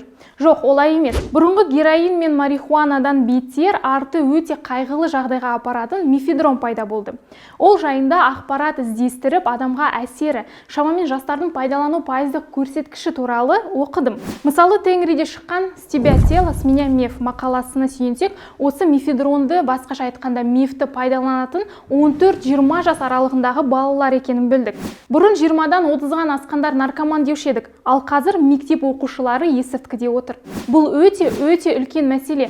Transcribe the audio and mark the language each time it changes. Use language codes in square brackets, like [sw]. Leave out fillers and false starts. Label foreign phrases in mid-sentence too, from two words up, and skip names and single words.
[kk] Жоқ, олай емес. Бұрынғы героин мен марихуанадан бетер арты өте қайғылы жағдайға апаратын мефедрон пайда болды. Ол жайында ақпарат іздестіріп, адамға әсері, шамамен жастардың пайдалану пайыздық көрсеткіші туралы оқыдым. Мысалы, Тенгриде шыққан [ru] «С тебя тело, с меня меф» [kk] мақаласына сүйенсек, осы мефедронды, басқаша айтқанда мефті пайдаланатын 14-20 жас аралығындағы балалар екенін білдік. Бұрын 20-дан 30-дан асқандар наркоман деуші едік, ал қазір мектеп оқушылары есірткіде отыр. Бұл өте үлкен мәселе.